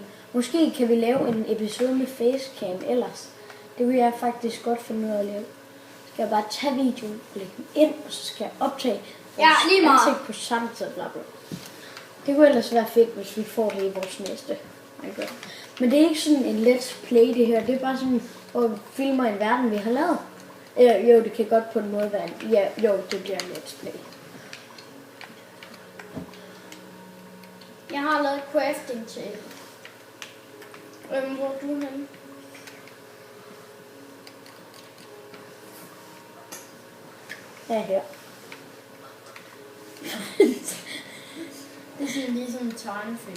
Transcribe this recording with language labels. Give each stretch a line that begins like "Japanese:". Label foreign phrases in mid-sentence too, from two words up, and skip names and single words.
Danish: Måske kan vi lave en episode med facecam ellers. Det vil jeg faktisk godt finde ud af at lave. Skal jeg bare tage videoen og lægge den ind, og så skal jeg optage lige meget ansigt på samme tid. Bla bla. Det kunne ellers være fedt, hvis vi får det i vores næste. Men det er ikke sådan en
English: let's play
Danish: det her. Det er bare sådan, hvor vi filmer en verden, vi har lavet. Jo, det kan godt på en måde være det bliver en
English: let's play.
Danish: Jeg har lavet crafting til. Hvor er du henne? Ja, her. Det er sådan ligesom en tegnefilm.